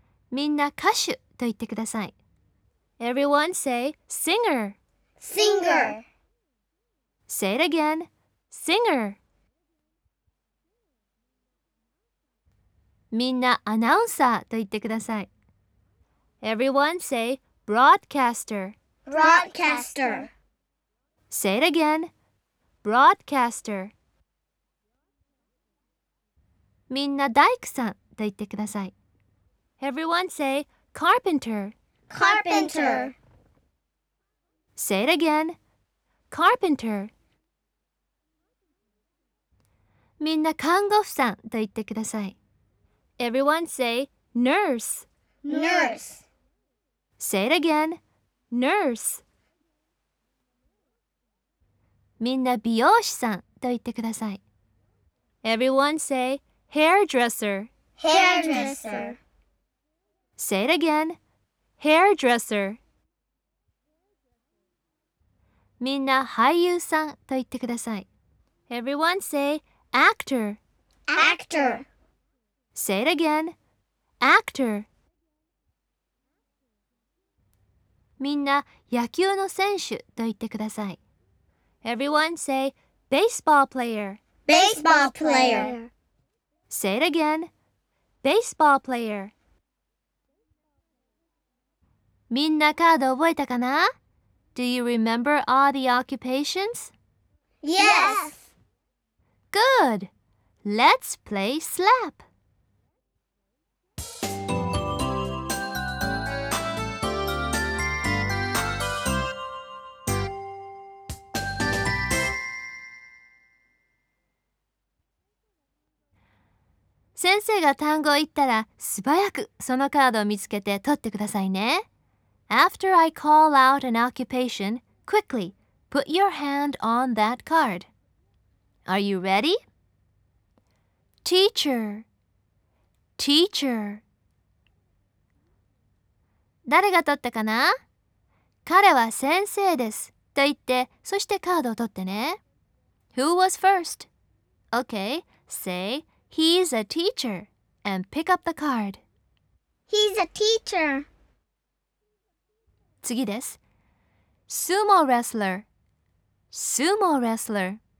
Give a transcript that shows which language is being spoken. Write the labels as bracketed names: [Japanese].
[Japanese] みんな歌手と言ってください。 [English] Everyone say singer. Singer. Say it again. Singer. [Japanese] みんなアナウンサーと言ってください。 [English] Everyone say broadcaster. Broadcaster. Say it again. Broadcaster. [Japanese] みんな大工さんと言ってください。 [English] Everyone say carpenter. Carpenter. Say it again. Carpenter. [Japanese] みんな看護婦さんと言ってください。 [English] Everyone say nurse. Nurse. Say it again. Nurse. [Japanese] みんな美容師さんと言ってください。 [English] Everyone say hairdresser. Hairdresser. Say it again. Hairdresser. [Japanese] みんな俳優さんと言ってください。 [English] Everyone sayActor. Actor. Say it again. Actor. [Japanese] みんな野球の選手と言ってください。 [English] Everyone say baseball player. Baseball player. Say it again. Baseball player. [Japanese] みんなカード覚えたかな? [English] Do you remember all the occupations? Yes! Good! Let's play slap! [Japanese] 先生が単語を言ったら素早くそのカードを見つけて取ってくださいね。 [English] After I call out an occupation, quickly put your hand on that card. Are you ready? Teacher, teacher. [Japanese] 誰が取ったかな？彼は先生ですと言って、そしてカードを取ってね。 [English] Who was first? Okay, say he's a teacher and pick up the card. He's a teacher. [Japanese] 次です。スーモーレスラー。スーモーレスラー。